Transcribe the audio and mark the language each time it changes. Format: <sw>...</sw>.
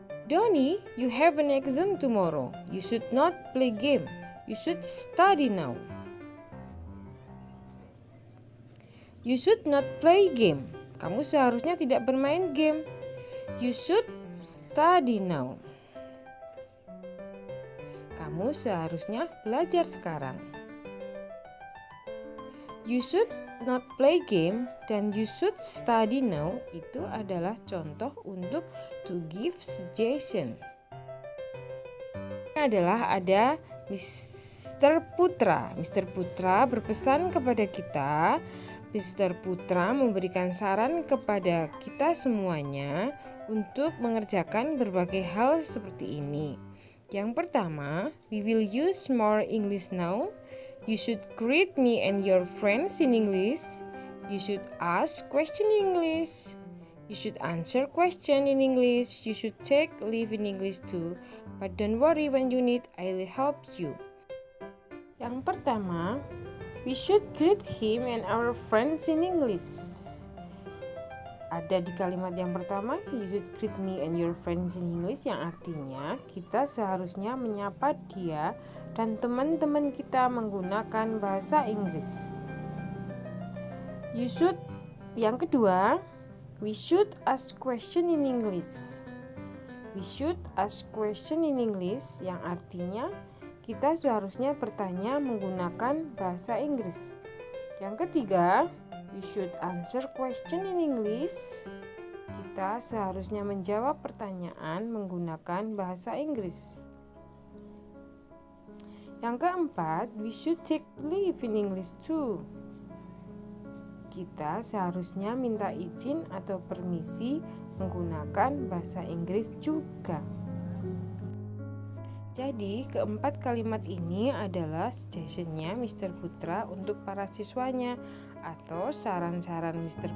<en>Doni, you have an exam tomorrow. You should not play game. You should study now. You should not play game.</en> <id>Kamu seharusnya tidak bermain game.</id> <en>You should study now.</en> <id>Kamu seharusnya belajar sekarang.</id> <en>You should not play game</en> <id>dan</id> <en>you should study now</en> <id>itu adalah contoh untuk</id> <en>to give suggestion.</en> <id>Ini adalah ada Mr. Putra. Mr. Putra berpesan kepada kita. Mr. Putra memberikan saran kepada kita semuanya untuk mengerjakan berbagai hal seperti ini. Yang pertama,</id> <en>we will use more English now. You should greet me and your friends in English. You should ask question in English. You should answer question in English. You should take leave in English too. But don't worry, when you need, I'll help you.</en> <id>Yang pertama,</id> <en>we should greet him and our friends in English.</en> <id>ada di kalimat yang pertama,</id> <en>you should greet me and your friends in English,</en> <id>yang artinya kita seharusnya menyapa dia dan teman-teman kita menggunakan bahasa Inggris.</id> <en>You should,</en> <id>yang kedua,</id> <en>we should ask question in English. We should ask question in English,</en> <id>yang artinya kita seharusnya bertanya menggunakan bahasa Inggris. Yang ketiga,</id> <en>we should answer question in English.</en> <id>Kita seharusnya menjawab pertanyaan menggunakan bahasa Inggris. Yang keempat,</id> <en>we should take leave in English too.</en> <id>Kita seharusnya minta izin atau permisi menggunakan bahasa Inggris juga. Jadi, keempat kalimat ini adalah suggestion-nya Mr. Putra untuk para siswanya, atau saran-saran Mr.</id>